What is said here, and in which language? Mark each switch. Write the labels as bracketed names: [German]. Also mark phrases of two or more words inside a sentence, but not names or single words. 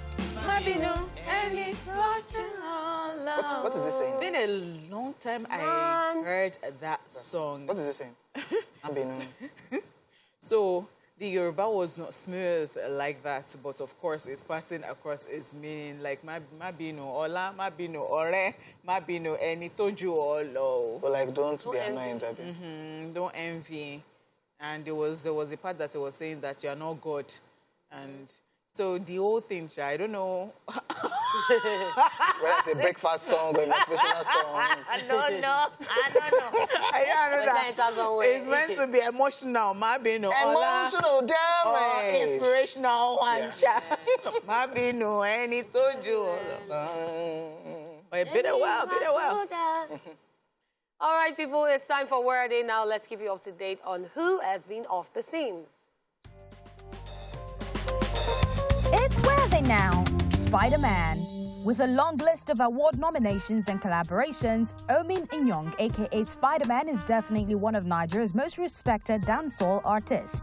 [English] What is this saying? It's been a long time I Man. heard that song. What is this saying? So the Yoruba was not smooth like that, but of course it's passing across its meaning, like [Yoruba] mabino ola, mabino ore, mabino eni toju olo. [English] But like, don't be annoying, Debbie. Don't envy. And there was a part that it was saying that you are not God, and so the whole thing, I don't know. Whether it's a breakfast song or a motivational song. I don't know. It's meant to be emotional, [Yoruba] mabino ola. [English] Emotional damage. Inspirational one, [Yoruba] mabino eni toju olo. [English] But bit a while. All right, people, it's time for Where Are They Now? Let's keep you up to date on who has been off the scenes. It's Where Are They Now? Spider-Man. With a long list of award nominations and collaborations, Omin Inyong, aka Spider-Man, is definitely one of Nigeria's most respected dancehall artists.